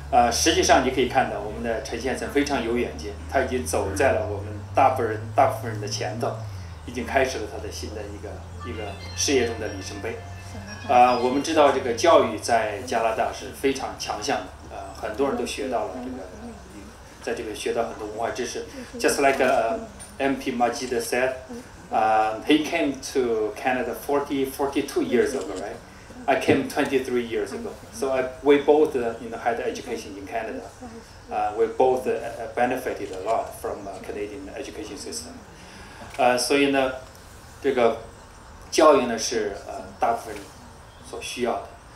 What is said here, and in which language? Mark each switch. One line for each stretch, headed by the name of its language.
Chinese: 实际上你可以看到我们的陈先生非常有远见，他已经走在了我们大部分人的前头，已经开始了他的新的一个事业中的里程碑。我们知道这个教育在加拿大是非常强项的，很多人都学到了在这个学到很多文化知识。
English: Just like MP Majid said, he came to Canada 42 years ago, right? I came 23 years ago. So we both had education in Canada. We both benefited a lot from Canadian education system.
Chinese: 所以呢，这个教育呢是大部分人所需要的。